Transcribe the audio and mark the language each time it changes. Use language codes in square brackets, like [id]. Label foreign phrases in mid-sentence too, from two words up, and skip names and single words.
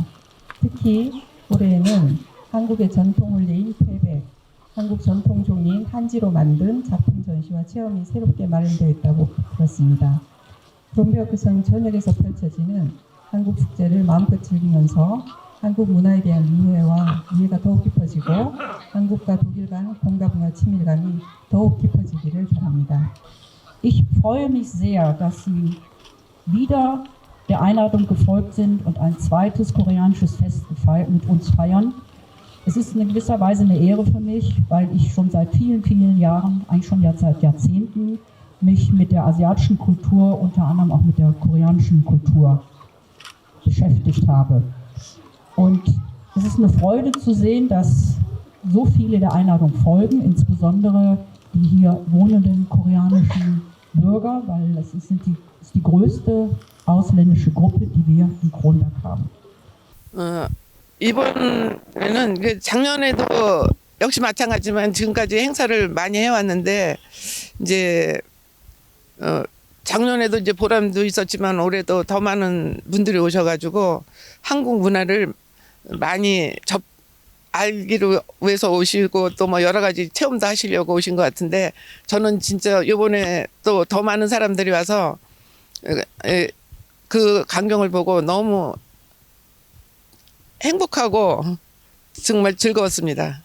[ko] 특히 올해에는 한국의 전통 혼례인 패백, 한국 전통 종이인 한지로 만든 작품 전시와 체험이 새롭게 마련되어 있다고 들었습니다. 브롬베어크성 전역에서 펼쳐지는 한국 축제를 마음껏 즐기면서 한국 문화에 대한 이해가 더욱 깊어지고 한국과 독일 간 공감과 친밀감이 더욱 깊어지기를 바랍니다. [de] Ich freue mich sehr, dass Sie wieder der Einladung gefolgt sind und ein zweites koreanisches Fest mit uns feiern. Es ist in gewisser Weise eine Ehre für mich, weil ich schon seit vielen, vielen Jahren, eigentlich schon seit Jahrzehnten, mich mit der asiatischen Kultur, unter anderem auch mit der koreanischen Kultur beschäftigt habe. Und es ist eine Freude zu sehen, dass so viele der Einladung folgen, insbesondere die hier wohnenden koreanischen Bürger, weil das ist die größte ausländische Gruppe, die wir in Kronberg haben. [ko] 이번에는 작년에도 역시 마찬가지지만 지금까지 행사를 많이 해왔는데 이제 작년에도 이제 보람도 있었지만 올해도 더 많은 분들이 오셔가지고 한국 문화를 많이 알기로 위해서 오시고 또 뭐 여러 가지 체험도 하시려고 오신 것 같은데 저는 진짜 이번에 또 더 많은 사람들이 와서 그 광경을 보고 너무 행복하고 정말 즐거웠습니다.